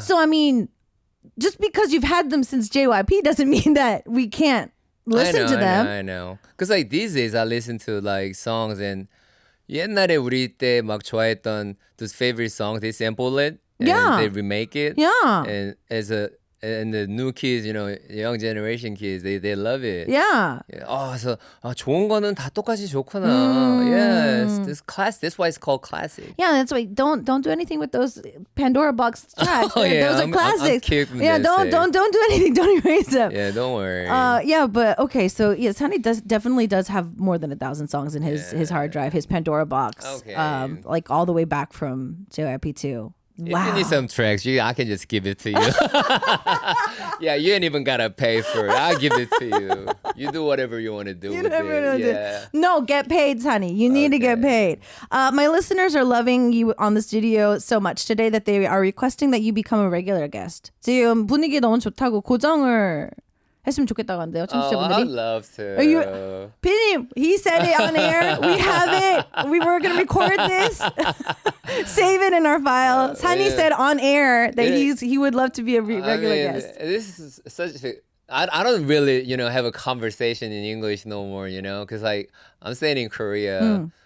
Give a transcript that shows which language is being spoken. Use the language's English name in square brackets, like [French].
[English] So, I mean, just because you've had them since JYP doesn't mean that we can't listen to them. I know. Because like these days I listen to like songs and [Korean] 옛날에 우리 때 막 좋아했던 [English] those favorite songs, they sample it and they remake it. Yeah. And the new kids, young generation kids, they love it. Yeah. [Korean] 그래서 좋은 거는 다 똑같이 좋구나. [English] Yes, this class. That's why it's called classic. Yeah, that's why don't do anything with those Pandora box tracks. Those are classics. Yeah, don't do anything. Don't erase them. Yeah, don't worry. But okay. So Sunny definitely does have more than 1,000 songs in his hard drive, his Pandora box. Okay. Like all the way back from JYP 2. If you need some tracks, I can just give it to you. Yeah, you ain't even gotta pay for it. I'll give it to you. You do whatever you want to do with it. Yeah. No, get paid, honey. You need to get paid. My listeners are loving you on the studio so much today that they are requesting that you become a regular guest. [Korean] 지금 분위기 너무 좋다고 고정을 했으면 좋겠다고 하는데요, 청취자분들이. [English] I'd love to. 피디님, he said it on air. We have it. We were going to record this. Save it in our file. Sunny said on air that he would love to be a regular guest. This is such a... I don't really, have a conversation in English no more, because like I'm staying in Korea.